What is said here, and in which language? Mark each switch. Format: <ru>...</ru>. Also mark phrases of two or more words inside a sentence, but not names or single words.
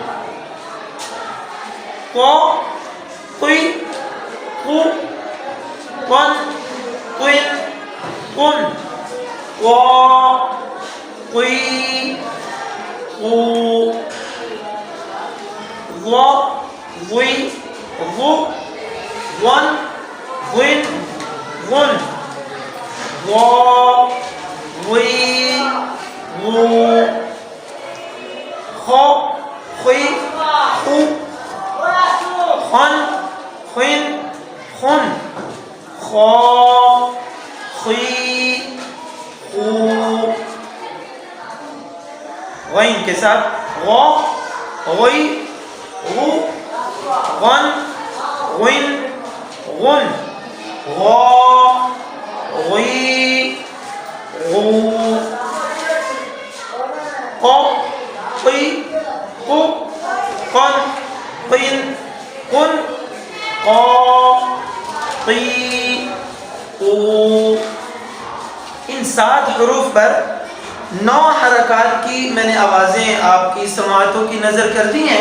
<ur>کوئی کو ون کوئن کن وہ کوئی کو وی وہ ون وین ون وہ وی وہ خو خوئی خو خن خن خن خو خوئی خو، غین کے ساتھ غو غوئی غو غن غن غن غو غوئی غو، قو قی قو قن قین قن قا قی قو۔ ان 7 حروف پر 9 حرکات کی میں نے آوازیں آپ کی سماعتوں کی نظر کر دی ہیں۔</ur>